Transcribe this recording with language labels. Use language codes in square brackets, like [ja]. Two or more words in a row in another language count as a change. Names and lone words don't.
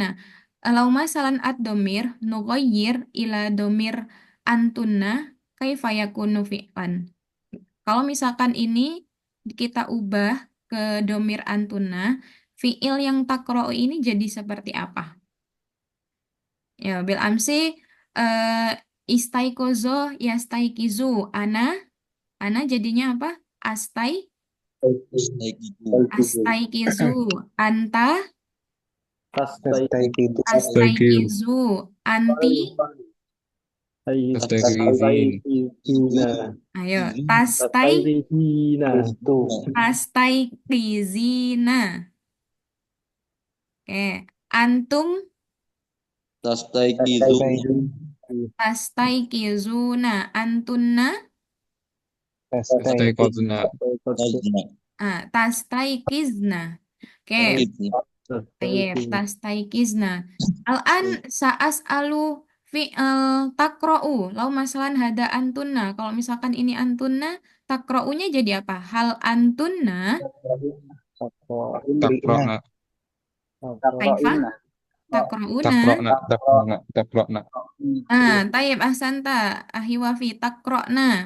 [ar] لو مثلا الضمير نغير إلى ضمير أنتن كيف يكون فعلا. [id] Kalau misalkan ini kita ubah ke [ar] ضمير أنتن, [id] fiil yang takro'u ini jadi seperti apa? [ar] يا بالأمس إه استيقظ يستيقظ. Ana [id] jadinya apa? [ar] أستيقظ أنت Tastaiqidu. أستيقظ أنتِ, Tastaikizina. ayo, tastai, Tastaikizina. tastaikizina. Oke, antum Tastaiqizu. تستيقظون أنتن Tastaiqadna. tastaikizna. Oke, طيب تستيقظن. الآن سأسأل فعل تقرأ. لو مثلا هذا أنتن. [id] Kalau misalkan ini antunna, takro'unya jadi apa? [ar] هل أنتن, Taqra'na. كيف تقرؤون. Taqra'na. طيب أحسنت أخي وافي تقرأن.